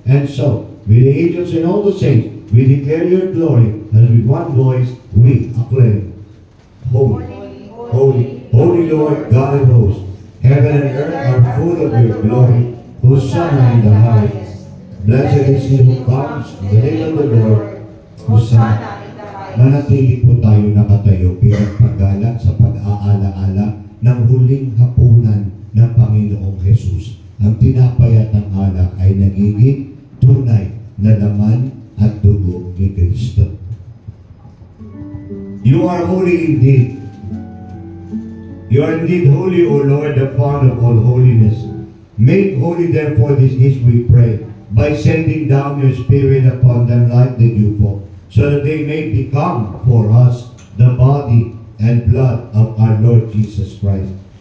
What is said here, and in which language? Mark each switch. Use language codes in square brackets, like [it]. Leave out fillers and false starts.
[en] And so, with the angels and all the saints, we declare your glory, as with one voice we acclaim. Holy, holy, holy Lord God of hosts, heaven and earth are full of your glory. Hosanna in the highest. Blessed is he who comes in the name of the Lord. Hosanna. [tl] Manatili po tayo nakatayo bilang paggalak sa pag-aala-ala ng huling hapunan ng Panginoong Jesus. Ang tinapay at ang alak ay nagiging tunay na laman at dugo ni Kristo. [en] You are holy indeed. You are indeed holy, O Lord, the fount of all holiness. Make holy therefore this is, we pray, by sending down your Spirit upon them like the dewfall, so that they may become for us the body and blood of our Lord Jesus Christ.